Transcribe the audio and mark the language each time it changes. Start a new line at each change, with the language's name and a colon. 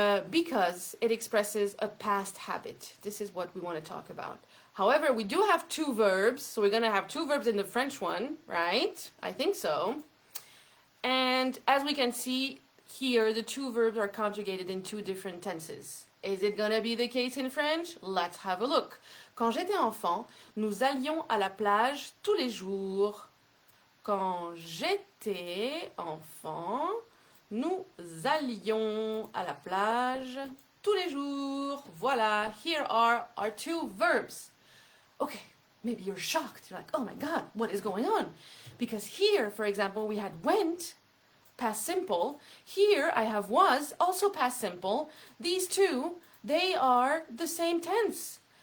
English: Because it expresses a past habit. This is what we want to talk about. However, we do have two verbs, so we're going to have two verbs in the French one, right? I think so. And as we can see here, the two verbs are conjugated in two different tenses. Is it going to be the case in French? Let's have a look.
French: Quand j'étais enfant, nous allions à la plage tous les jours. Quand j'étais enfant, nous allions à la plage tous les jours.
English: Voilà, here are our two verbs. Okay, maybe you're shocked. You're like, oh my God, what is going on? Because here, for example, we had went, past simple. Here I have was, also past simple. These two, they are the same tense.